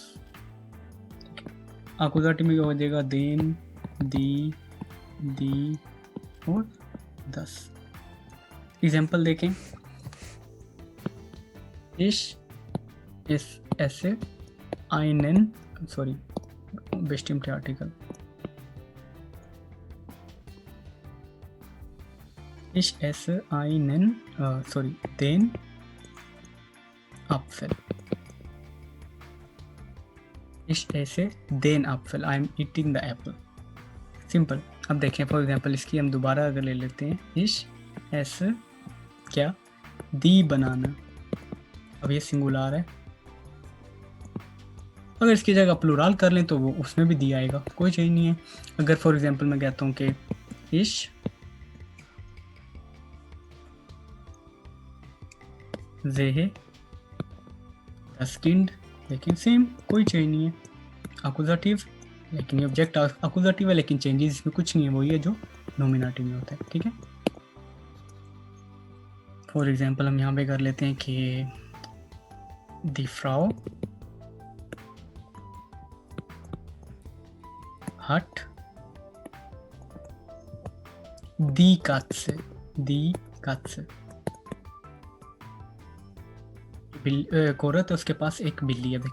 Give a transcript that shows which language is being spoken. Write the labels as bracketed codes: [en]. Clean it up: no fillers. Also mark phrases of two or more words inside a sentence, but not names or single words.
[hi] अक्यूजेटिव में क्या हो जाएगा देन, दी, दी और 10। एग्जाम्पल देखें, इस ऐसे einen, सॉरी [de] bestimmte Artikel, ich esse einen, sorry, den Apfel. Ich esse den Apfel. [en] I am eating the apple. [hi] सिंपल। अब देखें फॉर एग्जांपल इसकी हम दोबारा अगर ले लेते हैं, [de] ich esse [hi] क्या [de] die Banane, [hi] अब ये सिंगुलर है, अगर इसकी जगह प्लूरल कर लें तो वो उसमें भी दी आएगा, कोई चीज़ नहीं है। अगर [en] for example [hi] मैं कहता हूँ कि [de] ich sehe das Kind, [hi] लेकिन सेम कोई चेंज नहीं है, अक्यूजेटिव लेकिन ये ऑब्जेक्ट अक्यूजेटिव है लेकिन चेंजेस इसमें कुछ नहीं है, वही है जो नॉमिनेटिव में होता है, ठीक है। [en] for example [hi] हम यहाँ पे कर लेते हैं कि [de] die Frau hat die Katze, die Katze, [hi] औरत है उसके पास एक बिल्ली है।